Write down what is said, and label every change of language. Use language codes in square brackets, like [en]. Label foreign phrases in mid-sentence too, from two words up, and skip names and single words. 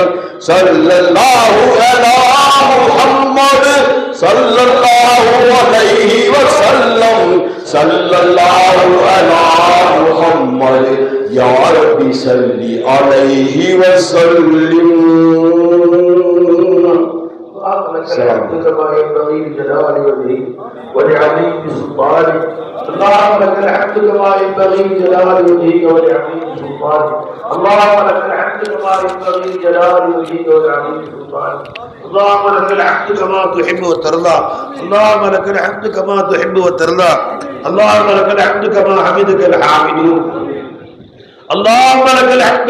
[ar] صلى الله على محمد صلى الله عليه وسلم. صلى الله على محمد يا رب صل عليه وسلم. كما ينبغي لجلال وجهه ولعظيم سلطانه. اللهم لك الحمد كما ينبغي لجلال وجهك ولعظيم سلطانك اللهم لك الحمد كما ينبغي لجلال وجهك ولعظيم سلطانك اللهم لك الحمد كما تحب وترضى اللهم لك الحمد كما تحب وترضى اللهم لك الحمد كما حمدك الحامدون اللهم لك الحمد